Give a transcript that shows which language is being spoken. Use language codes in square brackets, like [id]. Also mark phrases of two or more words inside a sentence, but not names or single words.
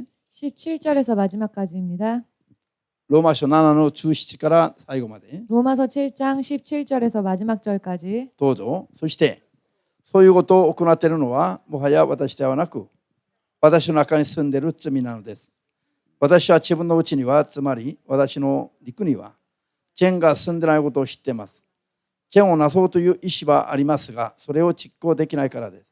[ko] 17절에서 마지막까지입니다. [ja] ローマ書7の中7から最後まで [ko] 로마서 7장 17절에서 마지막 절까지 [ja] どうぞ。そしてそういうことを行っているのはもはや私ではなく私の中に住んでいる罪なのです。私は自分のうちには、つまり私の肉には善が住んでないことを知っています。善をなそうという意志はありますが、それを実行できないからです。